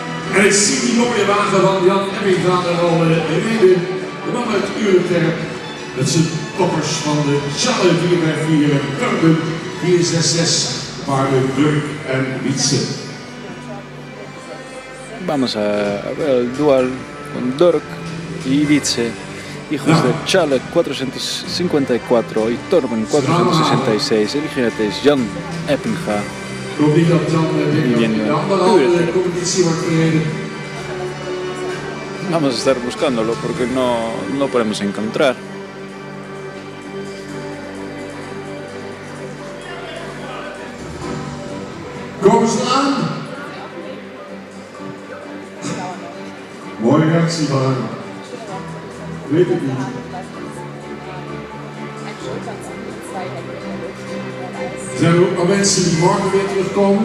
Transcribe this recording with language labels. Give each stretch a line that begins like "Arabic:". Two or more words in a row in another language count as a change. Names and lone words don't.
Dutch: En ik zie die mooie wagen van Jan Ebbinga er al rijden. De man uit Urenterp. Met zijn toppers van de Challe 4x4 Turken 466. Paarden Durk en Wietse.
Spanish: Vamos a ver el dual con Durk y Wietse, hijos de Challe 454 y Torben 466. El jinete es Jan Ebbinga.
Dutch: Ik hoop niet dat Jan Ebbinga in de andere competitie wordt gereden.
Spanish: Vamos a estar buscándolo porque no podemos encontrar.
Dutch: Komen ze aan? Mooie reactie van hem. Weet ik niet. Zijn er ook nog mensen die morgen weer terugkomen?